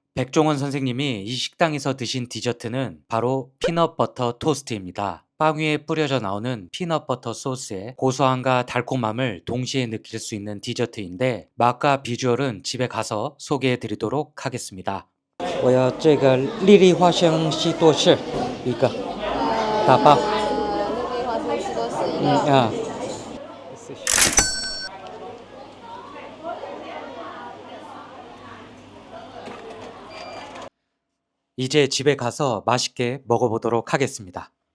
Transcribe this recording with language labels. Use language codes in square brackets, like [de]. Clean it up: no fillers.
[ko] 백종원 선생님이 이 식당에서 드신 디저트는 바로 피넛버터 토스트입니다. 빵 위에 뿌려져 나오는 피넛버터 소스의 고소함과 달콤함을 동시에 느낄 수 있는 디저트인데 맛과 비주얼은 집에 가서 소개해 드리도록 하겠습니다. [zh] 我要这个粒粒花生西多士一个打包绿桂花生西多士一个。 [ko] 啊 이제 집에 가서 맛있게 먹어보도록 하겠습니다.